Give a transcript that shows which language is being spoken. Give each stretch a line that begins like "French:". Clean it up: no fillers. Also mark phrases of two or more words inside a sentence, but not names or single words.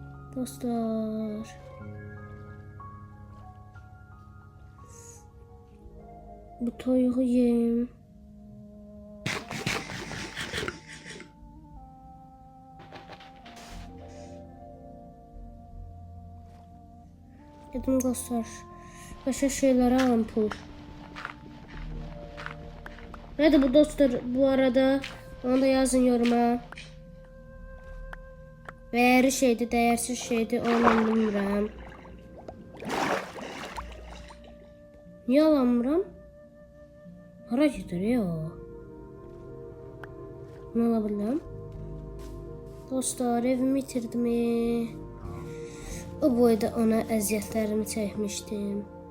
Azerbaijani: Dostlar. Bu toyuğu yiyeyim. Dedim dostlar.
Turkish: Başka şeyler alın pul. Nerede bu dostlar bu arada?
Azerbaijani: Onu da yazın yoruma.
Turkish: Değerli şeydi, değersiz şeydi.
Azerbaijani: Onu bilmirəm.
Turkish: Niye alamıram?
Azerbaijani: Hara gedir ya o?
Turkish: Ne alabilirim?
Azerbaijani: Dostlar evimi itirdim. O boyda ona əziyyətlərimi çəkmişdim.